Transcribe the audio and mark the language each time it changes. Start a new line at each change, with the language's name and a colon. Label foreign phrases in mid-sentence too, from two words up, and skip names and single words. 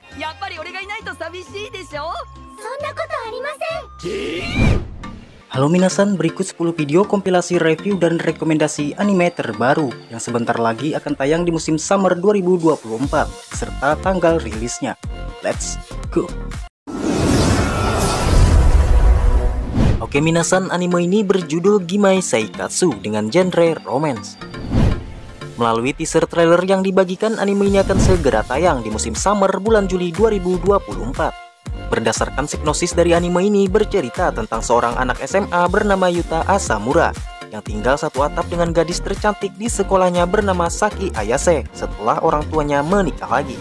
Japanese: やっぱり俺がいないと寂しいでしょ。そんなことありません。
Indonesian: Halo minasan, berikut 10 video kompilasi review dan rekomendasi anime terbaru yang sebentar lagi akan tayang di musim summer 2024 serta tanggal rilisnya.
English: Let's go.
Indonesian: Oke minasan, anime ini berjudul Gimme Seikatsu dengan genre romance. Melalui teaser trailer yang dibagikan, anime ini akan segera tayang di musim summer bulan Juli 2024. Berdasarkan sinopsis dari anime ini bercerita tentang seorang anak SMA bernama Yuta Asamura yang tinggal satu atap dengan gadis tercantik di sekolahnya bernama Saki Ayase setelah orang tuanya menikah lagi.